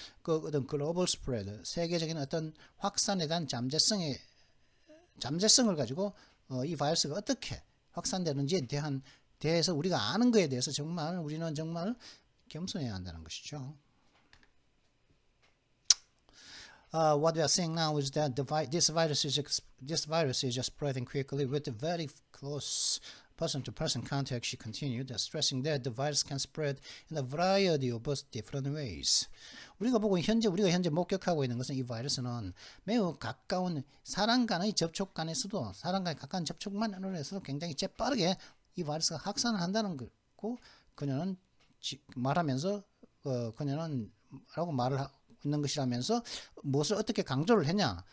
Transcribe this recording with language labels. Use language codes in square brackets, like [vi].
[ko] 그 어떤 글로벌 스프레드 세계적인 어떤 확산에 대한 잠재성을 가지고 이 바이러스가 어떻게 확산되는지에 대해서 우리가 아는 거에 대해서 우리는 정말 겸손해야 한다는 것이죠. [en] What we are seeing now is that this virus is just spreading quickly with a very close person-to-person contact. She continued, stressing that the virus can spread in a variety of different ways. [ko] 우리가 현재 목격하고 있는 것은 이 바이러스는 매우 가까운 사람 간의 접촉 간에서도 사람과의 가까운 접촉만으로 해서도 굉장히 재빠르게 이 바이러스가 확산을 한다는 거고 그녀는 말하면서 그녀는 라고 말을 하고 있는 것이라면서 무엇을 어떻게 강조를 했냐?